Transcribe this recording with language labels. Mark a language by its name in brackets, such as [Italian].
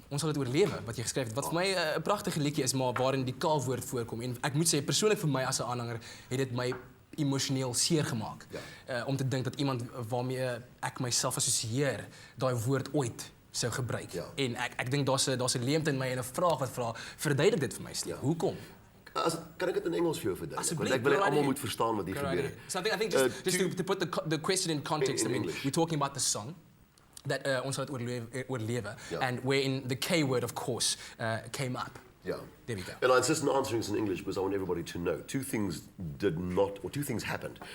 [Afrikaans] Ons sal dit oorlewe wat jy geskryf het. Wat vir my 'n pragtige liedjie is, maar waarin die K-woord voorkom. En ek moet sê persoonlik vir my as 'n aanhanger het dit my emosioneel seer gemaak. Ja. Om te dink dat iemand waarmee ek myself assosieer daai woord ooit sou gebruik. Ja. En ek dink daar's 'n leemte in my en 'n vraag wat vra, verduidelik dit vir my, Steve. Ja. Hoekom? Kan ek dit in Engels vir jou verduidelik? Want ek wil almal moet verstaan wat hier gebeur. [English] So I think just to put the question in context, I mean, we're talking about the song that ons sal dit oorlewe, and wherein the K word, of course, came up. Yeah. There we go. And I insist on answering this in English because I want everybody to know. Two things happened.